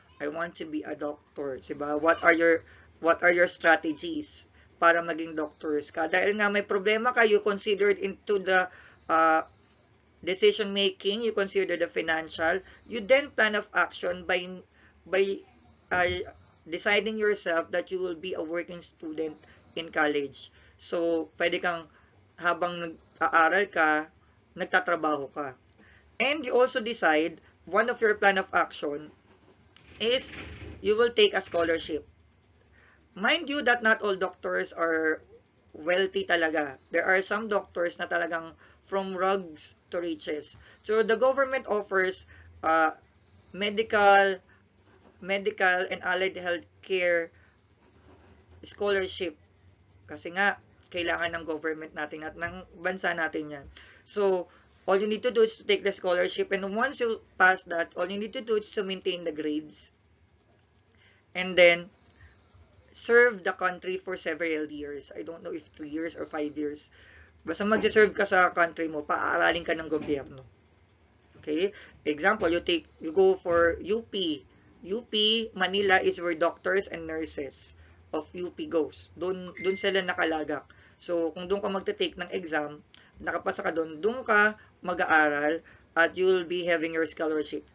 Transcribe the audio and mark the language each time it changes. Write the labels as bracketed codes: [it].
[en] I want to be a doctor, [tl] 'di ba? [en] What are your strategies [tl] para maging doctors ka? Dahil nga may problema ka, [en] you considered into the uh, decision making, you consider the financial, you then plan of action by uh, deciding yourself that you will be a working student in college. [tl] So, pwede kang habang nag-aaral ka, nagtatrabaho ka. [en] And you also decide, one of your plan of action is you will take a scholarship. Mind you that not all doctors are wealthy talaga. There are some doctors [tl] na talagang [en] from rags to riches. So the government offers uh, medical, medical and allied health care scholarship. [tl] Kasi nga, kailangan ng government natin at ng bansa natin yan. [en] So, all you need to do is to take the scholarship, and once you pass that, all you need to do is to maintain the grades and then serve the country for several years. I don't know if 3 years or 5 years. [tl] Basta magsiserve ka sa country mo, paaralin ka ng gobyerno. [en] Okay? Example, you go for UP. UP, Manila is where doctors and nurses of UP goes. [tl] Doon sila nakalagak. So, kung doon ka magte-take ng exam, nakapasa ka doon ka mag-aaral, at [en] you will be having your scholarship.